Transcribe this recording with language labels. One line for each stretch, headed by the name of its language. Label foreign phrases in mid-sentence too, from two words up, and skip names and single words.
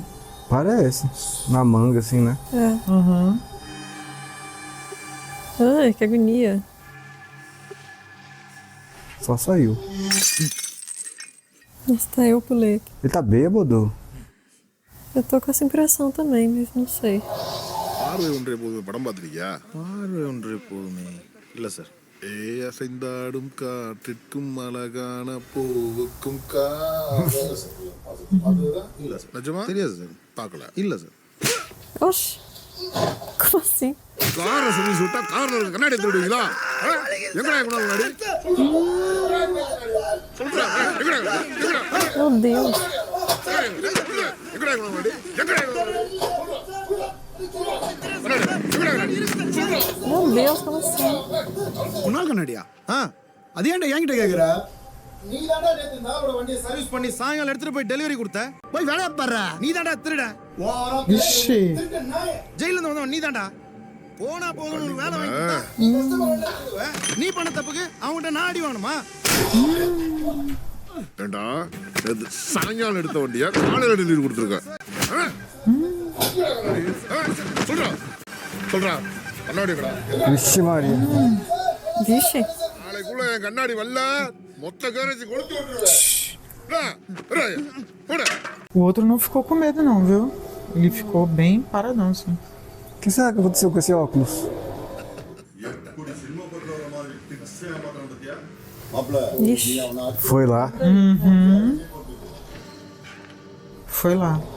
Portuguese: Parece. Na manga, assim, né? É. Ai, que agonia. Só saiu. Nossa, tá, eu pulei aqui. Ele tá bêbado? Eu tô com essa impressão também, mas não sei.
Tamil: பார்வை ஒன்றே போதும் படம் பார்த்துருக்கியா? பார்வை ஒன்றே போதுமே. இல்லை சார். அசைந்தாடும் காற்றிற்கும் அழகான பூவுக்கும் இல்ல சார். நிஜமா தெரியாது சார். பார்க்கல. இல்ல சார்.
Portuguese: Oxi. Como assim?
Tamil: காரை சர்வீஸ் விட்டா கார்ல கண்ணாடி எடுத்து விடுவீங்களா? எங்கடா கண்ணாடி?
Portuguese: Meu Deus.
Tamil: எங்கடா கண்ணாடி?
Portuguese: Meu Deus, como assim?
Tamil: உன்னால் கண்ணாடியா? அது ஏன்டா என்கிட்ட கேக்குற? நீ தான்டா நேத்து நாவோட வண்டியை சர்வீஸ் பண்ணி சாயங்காலம் எடுத்துட்டு போய் டெலிவரி கொடுத்த. போய் வேலைய பாறா. நீ தான்டா திருட.
Portuguese: Vixe.
Tamil: ஜெயில இருந்து வந்தவன் நீ தான்டா. போனா போதும்னு வேலை வாங்கிட்டா. நீ பண்ண தப்புக்கு அவன்கிட்ட நான் அடி வாங்கணுமா? ஏண்டா சாயங்காலம் எடுத்த வண்டியா காலையில டெலிவரி கொடுத்துருக்க. சொல்றா சொல்றா கண்ணாடி கடா.
Portuguese: Vixe Maria. Vixe.
Tamil: நாளைக்குள்ள என் கண்ணாடி வரல மொத்த கேரேஜ் கொடுத்து விட்டுருவேன்.
Portuguese: O outro não ficou com medo não, viu? Ele ficou bem paradão, assim. O que será que aconteceu com esse óculos? Ixi. Foi lá. Foi lá.